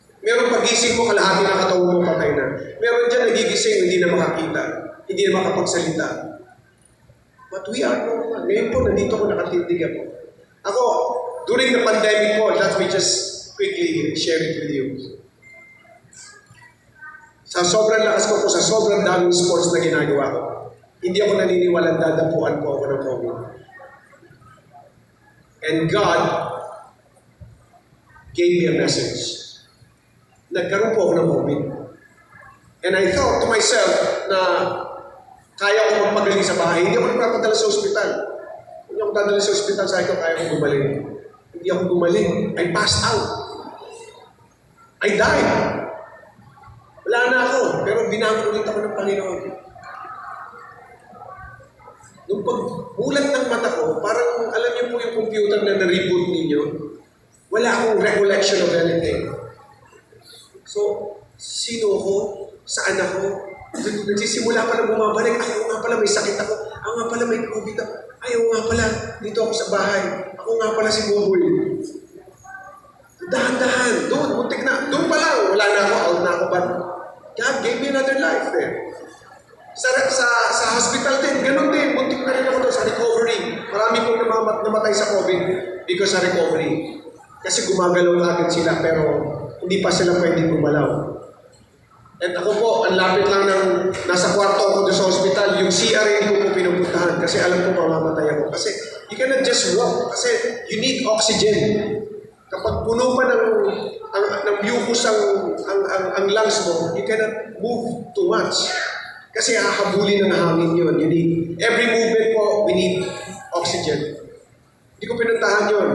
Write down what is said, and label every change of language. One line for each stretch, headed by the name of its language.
Filipino: Meron pagising mo, kalahati ng katawan mo patay na. Meron dyan nagigising, hindi na makakita. Hindi na makapagsalita.
English: But we are normal.
Filipino: Ngayon po, nandito ko nakatindig ako.
English: Ako, during the pandemic po, let me just quickly share it with you.
Filipino: Sa sobrang lakas ko po, sa sobrang daming sports na ginagawa ko, hindi ako naniniwalang dadapuan po ako ng COVID.
English: And God gave me a message.
Filipino: Nagkaroon po ako ng COVID.
English: And I thought to myself
Filipino: na kaya ko magpagaling sa bahay. Hindi ako nagpapadala sa ospital. Hindi ako dadala sa ospital, sabi ko, kaya ko gumaling. Hindi ako gumaling.
English: I passed out. I died.
Filipino: Wala na ako, pero binangon ulit ako ng Panginoon. Nung pagbulat ng mata ko, parang alam niyo po yung computer na na-reboot ninyo, wala akong
English: recollection of anything.
Filipino: So, sino ako? Saan ako? Nagsisimula pa lang bumabalik. Ako nga pala may sakit ako. Ako nga pala may COVID ako. Ayaw nga pala, dito ako sa bahay. Ako nga pala si Buboy. Dahan-dahan, doon, muntik na. Doon pa lang, wala na ako, out na ako.
English: But God gave me another life there.
Filipino: Sa hospital din, ganun din. Muntik na rin ako doon sa recovery. Marami pong namatay sa COVID because sa recovery. Kasi gumagalaw agad sila, pero hindi pa sila pwedeng gumalaw. At ako po, ang lapit lang ng nasa kwarto ako doon sa hospital, yung CR hindi ko po pinupuntahan kasi alam ko mamamatay ako.
English: Kasi you cannot just walk kasi you need oxygen.
Filipino: Kapag puno pa ng mucus ang lungs mo,
English: you cannot move too much.
Filipino: Kasi hahabulin ng hangin yun.
English: You need, every movement po, we need oxygen.
Filipino: Hindi ko pinuntahan yun.